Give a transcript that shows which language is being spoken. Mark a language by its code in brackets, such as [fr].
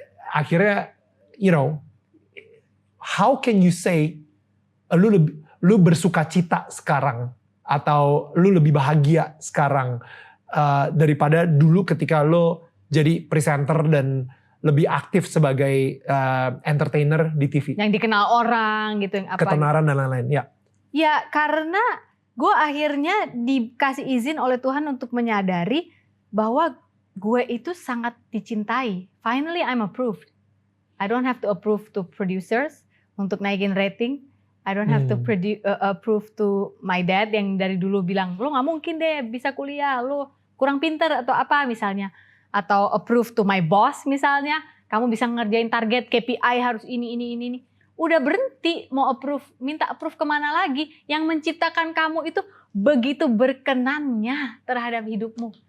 [id] akhirnya [en] you know how can you say [id] lu bersuka cita sekarang atau lu lebih bahagia sekarang daripada dulu ketika lu jadi presenter dan lebih aktif sebagai entertainer di TV yang dikenal orang gitu, yang apa ketenaran dan lain-lain ya karena gue akhirnya dikasih izin oleh Tuhan untuk menyadari bahwa gue itu sangat dicintai. [en] Finally I'm approved. I don't have to approve to producers [id] untuk naikin rating. [en] I don't have to approve to my dad [id] yang dari dulu bilang, lo gak mungkin deh bisa kuliah, lo kurang pinter atau apa misalnya. Atau [en] approve to my boss [id] misalnya, kamu bisa ngerjain target KPI harus ini. Udah berhenti mau approve, minta approve kemana lagi. Yang menciptakan kamu itu begitu berkenannya terhadap hidupmu.